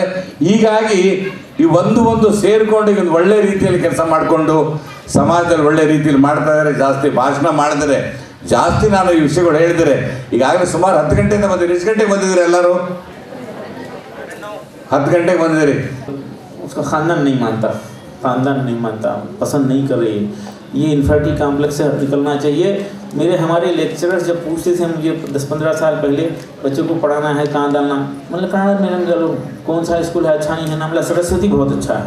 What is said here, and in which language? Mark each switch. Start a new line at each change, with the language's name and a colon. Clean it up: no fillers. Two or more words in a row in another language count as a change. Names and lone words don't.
Kannada: ಹೀಗಾಗಿ ಈ ಒಂದು ಸೇರಿಕೊಂಡು ಈಗ ಒಂದು ಒಳ್ಳೆ ರೀತಿಯಲ್ಲಿ ಕೆಲಸ ಮಾಡಿಕೊಂಡು ಸಮಾಜದಲ್ಲಿ ಒಳ್ಳೆ ರೀತಿಯಲ್ಲಿ ಮಾಡ್ತಾ ಇದ್ದಾರೆ. ಜಾಸ್ತಿ ಭಾಷಣ ಮಾಡಿದರೆ, ಜಾಸ್ತಿ ನಾನು ಈ ವಿಷಯಗಳು ಹೇಳಿದರೆ, ಈಗಾಗಲೇ ಸುಮಾರು 10 ಗಂಟೆಯಿಂದ ಬಂದಿರಿ. ಎಷ್ಟು ಗಂಟೆಗೆ ಬಂದಿದ್ದೀರಿ ಎಲ್ಲರೂ? 10 ಗಂಟೆಗೆ ಬಂದಿದ್ದೀರಿ.
Hindi: उसका खानदान नहीं मानता, पसंद नहीं कर रही. ये
English: inferiority complex
Hindi: से निकलना चाहिए. हमारे लेक्चरर्स जब पूछते थे मुझे 10-15 साल पहले, बच्चों को पढ़ाना है कहाँ डालना, मतलब कहाँ मैडम चलो कौन सा स्कूल है अच्छा नहीं है ना, मतलब सरस्वती बहुत अच्छा है.